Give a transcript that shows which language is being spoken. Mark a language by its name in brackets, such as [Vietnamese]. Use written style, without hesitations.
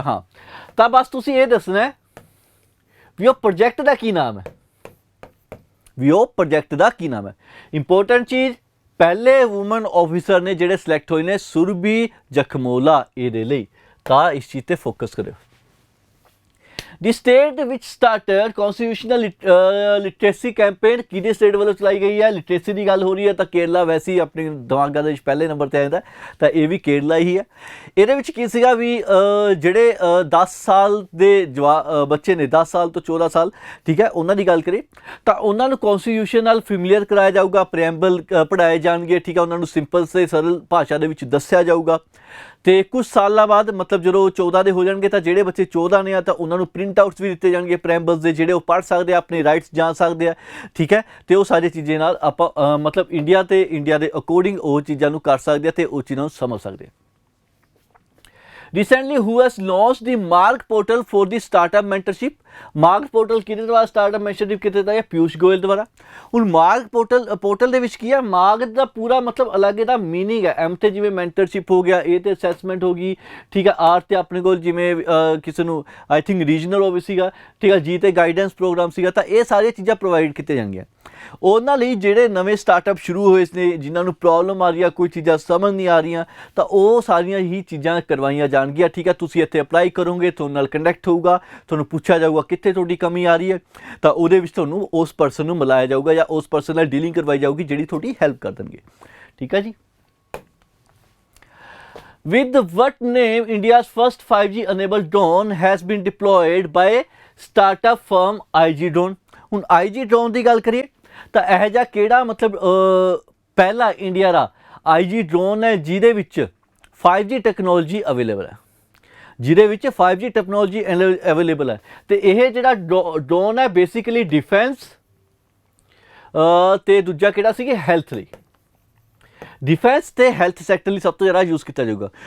[Punjabi] ਹਾਂ, ਤਾਂ ਬਸ ਤੁਸੀਂ ਇਹ ਦੱਸਣਾ ਵੀ ਉਹ ਪ੍ਰੋਜੈਕਟ ਦਾ ਕੀ ਨਾਮ ਹੈ। ਪ੍ਰੋਜੈਕਟ ਦਾ ਕੀ ਨਾਮ ਹੈ? ਇੰਪੋਰਟੈਂਟ ਚੀਜ਼, ਪਹਿਲੇ ਵੂਮਨ ਆਫਿਸਰ ਨੇ ਜਿਹੜੇ ਸਿਲੈਕਟ ਹੋਏ ਨੇ ਸੁਰਭੀ ਜਖਮੋਲਾ, ਇਹਦੇ ਲਈ। ਤਾਂ ਇਸ ਚੀਜ਼ 'ਤੇ ਫੋਕਸ ਕਰਿਓ। [English] The state which started constitutional literacy campaign [Punjabi] ਕਿਹਦੇ ਸਟੇਟ ਵੱਲੋਂ ਚਲਾਈ ਗਈ ਹੈ? ਲਿਟਰੇਸੀ ਦੀ ਗੱਲ ਹੋ ਰਹੀ ਹੈ ਤਾਂ ਕੇਰਲਾ ਵੈਸੇ ਹੀ ਆਪਣੇ ਦਿਮਾਗਾਂ ਦੇ ਵਿੱਚ ਪਹਿਲੇ ਨੰਬਰ 'ਤੇ ਆ ਜਾਂਦਾ, ਤਾਂ ਇਹ ਵੀ ਕੇਰਲਾ ਹੀ ਹੈ। ਇਹਦੇ ਵਿੱਚ ਕੀ ਸੀਗਾ ਵੀ ਜਿਹੜੇ 10 ਸਾਲ ਦੇ ਬੱਚੇ ਨੇ, 10 ਸਾਲ ਤੋਂ 14 ਸਾਲ, ਠੀਕ ਹੈ, ਉਹਨਾਂ ਦੀ ਗੱਲ ਕਰੀ ਤਾਂ ਉਹਨਾਂ ਨੂੰ ਕੌਨਸਟੀਟਿਊਸ਼ਨ ਨਾਲ ਫੈਮੀਲੀਅਰ ਕਰਾਇਆ ਜਾਊਗਾ, ਪ੍ਰੈਂਬਲ ਪੜ੍ਹਾਏ ਜਾਣਗੇ, ਠੀਕ ਹੈ। ਉਹਨਾਂ ਨੂੰ ਸਿੰਪਲ ਤੇ ਸਰਲ ਭਾਸ਼ਾ ਦੇ ਵਿੱਚ ਦੱਸਿਆ ਜਾਊਗਾ। ਤੇ ਕੁਝ ਸਾਲਾਂ ਬਾਅਦ ਮਤਲਬ ਜਦੋਂ 14 ਦੇ ਹੋ ਜਾਣਗੇ ਤਾਂ ਜਿਹੜੇ ਬੱਚੇ 14 ਨੇ ਆ ਤਾਂ ਉਹਨਾਂ ਨੂੰ ਪ੍ਰਿੰਟ ਆਊਟਸ ਵੀ ਦਿੱਤੇ ਜਾਣਗੇ ਪ੍ਰੈਂਬਲਸ ਦੇ, ਜਿਹੜੇ ਉਹ ਪੜ੍ਹ ਸਕਦੇ ਆ, ਆਪਣੇ ਰਾਈਟਸ ਜਾਣ ਸਕਦੇ ਆ, ਠੀਕ ਹੈ। ਤੇ ਉਹ ਸਾਰੀ ਚੀਜ਼ਾਂ ਨਾਲ ਆਪਾਂ ਮਤਲਬ ਇੰਡੀਆ ਦੇ ਅਕੋਰਡਿੰਗ ਉਹ ਚੀਜ਼ਾਂ ਨੂੰ ਕਰ ਸਕਦੇ ਆ ਤੇ ਉਹ ਚੀਜ਼ਾਂ ਨੂੰ ਸਮਝ ਸਕਦੇ ਆ। [English] Recently, who has launched the Mark portal for the startup mentorship? [Punjabi] Mark portal ਕਿਹਦੇ ਦੁਆਰਾ ਸਟਾਰਟਅਪ ਮੈਂਟਰਸ਼ਿਪ ਕੀਤਾ ਜਾਂਦਾ ਹੈ? ਪਿਊਸ਼ ਗੋਇਲ ਦੁਆਰਾ। ਹੁਣ ਮਾਰਕ ਪੋਰਟਲ ਦੇ ਵਿੱਚ ਕੀ ਹੈ? ਮਾਰਕ ਦਾ ਪੂਰਾ ਮਤਲਬ ਅਲੱਗ ਇਹਦਾ ਮੀਨਿੰਗ ਹੈ। ਐਮ ਤੇ ਜਿਵੇਂ ਮੈਂਟਰਸ਼ਿਪ ਹੋ ਗਿਆ, ਇਹ ਤੇ ਅਸੈਸਮੈਂਟ ਹੋ ਗਈ, ਠੀਕ ਹੈ। ਆਰ ਤੇ ਆਪਣੇ ਕੋਲ ਜਿਵੇਂ ਕਿਸੇ ਨੂੰ ਆਈ ਥਿੰਕ ਰੀਜਨਲ ਹੋਵੇ ਸੀਗਾ, ਠੀਕ ਹੈ। ਜੀ ਤੇ ਗਾਈਡੈਂਸ ਪ੍ਰੋਗਰਾਮ ਸੀਗਾ। ਤਾਂ ਇਹ ਸਾਰੀਆਂ ਚੀਜ਼ਾਂ ਪ੍ਰੋਵਾਈਡ ਕੀਤੀਆਂ ਜਾਂਦੀਆਂ ਉਹਨਾਂ ਲਈ ਜਿਹੜੇ ਨਵੇਂ ਸਟਾਰਟਅਪ ਸ਼ੁਰੂ ਹੋਏ ਨੇ, ਜਿਨ੍ਹਾਂ ਨੂੰ ਪ੍ਰੋਬਲਮ ਆ ਰਹੀ ਆ, ਕੋਈ ਚੀਜ਼ਾਂ ਸਮਝ ਨਹੀਂ ਆ ਰਹੀਆਂ, ਤਾਂ ਉਹ ਸਾਰੀਆਂ ਹੀ ਚੀਜ਼ਾਂ ਕਰਵਾਈਆਂ ਜਾਣਗੀਆਂ, ਠੀਕ ਹੈ। ਤੁਸੀਂ ਇੱਥੇ ਅਪਲਾਈ ਕਰੋਗੇ, ਤੁਹਾਡੇ ਨਾਲ ਕੰਡਕਟ ਹੋਊਗਾ, ਤੁਹਾਨੂੰ ਪੁੱਛਿਆ ਜਾਊਗਾ ਕਿੱਥੇ ਤੁਹਾਡੀ ਕਮੀ ਆ ਰਹੀ ਹੈ, ਤਾਂ ਉਹਦੇ ਵਿੱਚ ਤੁਹਾਨੂੰ ਉਸ ਪਰਸਨ ਨੂੰ ਮਿਲਾਇਆ ਜਾਊਗਾ ਜਾਂ ਉਸ ਪਰਸਨ ਨਾਲ ਡੀਲਿੰਗ ਕਰਵਾਈ ਜਾਊਗੀ ਜਿਹੜੀ ਤੁਹਾਡੀ ਹੈਲਪ ਕਰ ਦੇਣਗੇ, ਠੀਕ ਹੈ ਜੀ। [English] With what name India's first 5G enabled drone has been deployed by startup firm IG Drone? [Punjabi] ਹੁਣ IG Drone ਦੀ ਗੱਲ ਕਰੀਏ ਤਾਂ ਇਹੋ ਜਿਹਾ ਕਿਹੜਾ ਮਤਲਬ ਪਹਿਲਾ ਇੰਡੀਆ ਦਾ IG Drone ਹੈ ਜਿਹਦੇ ਵਿੱਚ 5G ਟੈਕਨੋਲੋਜੀ ਅਵੇਲੇਬਲ ਹੈ, ਜਿਹਦੇ ਵਿੱਚ 5G ਟੈਕਨੋਲੋਜੀ ਅਵੇਲੇਬਲ ਹੈ। ਅਤੇ ਇਹ ਜਿਹੜਾ ਡਰੋਨ ਹੈ ਬੇਸਿਕਲੀ ਡਿਫੈਂਸ ਅਤੇ ਦੂਜਾ ਕਿਹੜਾ ਸੀਗਾ ਹੈਲਥ ਲਈ, ਡਿਫੈਂਸ ਅਤੇ ਹੈਲਥ ਸੈਕਟਰ ਲਈ ਸਭ ਤੋਂ ਜ਼ਿਆਦਾ ਯੂਜ਼ ਕੀਤਾ ਜਾਊਗਾ।